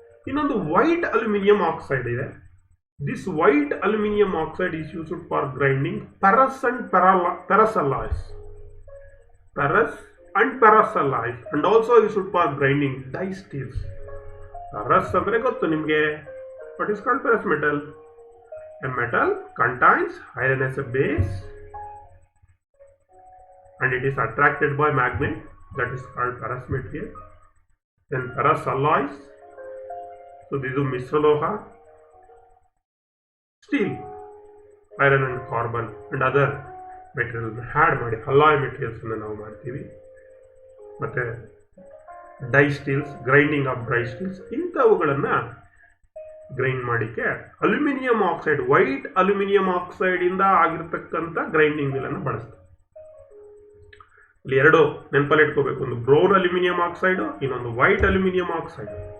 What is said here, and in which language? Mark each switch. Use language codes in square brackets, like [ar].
[kn] ಇನ್ನೊಂದು white aluminium oxide ಇದೆ. [en] This white aluminium oxide is used for grinding ferrous and ferrous alloys. Ferrous and ferrous alloys and also used for grinding die steels. [kn] Ferrous ಅಂದ್ರೆ ಗೊತ್ತು ನಿಮಗೆ, [en] What is called ferrous metal? A metal contains iron as a base and it is attracted by magnet, that is called ferrous material. Then ferrous alloys, so these are Mistraloha, steel, iron and carbon and other materials add [kn] ಮಾಡಿ [en] alloy materials [kn] ಅನ್ನು ನಾವು ಮಾಡ್ತೀವಿ. ಮತ್ತೆ dye steels, grinding of dry steels, ಇಂಥವುಗಳನ್ನು grind ಮಾಡಿಕ್ಕೆ aluminium oxide, white aluminium oxide ಇಂದ ಆಗಿರ್ತಕ್ಕಂಥ grinding wheel ಅನ್ನು ಬಳಸ್ತಾರೆ. ಇಲ್ಲಿ ಎರಡು ನೆನಪಲ್ಲಿ ಇಟ್ಕೋಬೇಕು, ಒಂದು ಬ್ರೌನ್ ಅಲ್ಯೂಮಿನಿಯಂ ಆಕ್ಸೈಡ್, ಇನ್ನೊಂದು ವೈಟ್ ಅಲ್ಯೂಮಿನಿಯಂ ಆಕ್ಸೈಡ್.